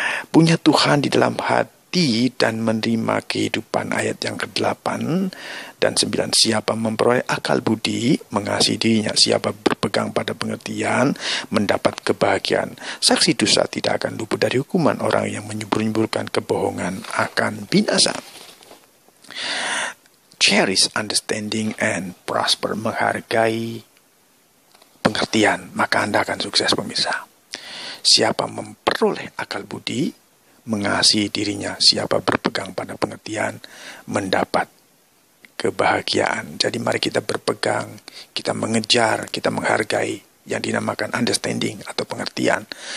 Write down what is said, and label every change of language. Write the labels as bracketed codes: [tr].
[id] Punya Tuhan di dalam hati dan menerima kehidupan, ayat yang ke-8 dan 9. Siapa memperoleh akal budi, mengasihi dirinya. Siapa berpegang pada pengertian, mendapat kebahagiaan. Saksi dosa tidak akan luput dari hukuman. Orang yang menyembur-nyemburkan kebohongan akan binasa. [en] Cherish understanding and prosper. [id] Menghargai pengertian, maka Anda akan sukses, pemirsa. Siapa memperoleh akal budi, mengasihi dirinya. Siapa berpegang pada pengertian, mendapat kebahagiaan. Jadi mari kita berpegang, kita mengejar, kita menghargai yang dinamakan understanding atau pengertian.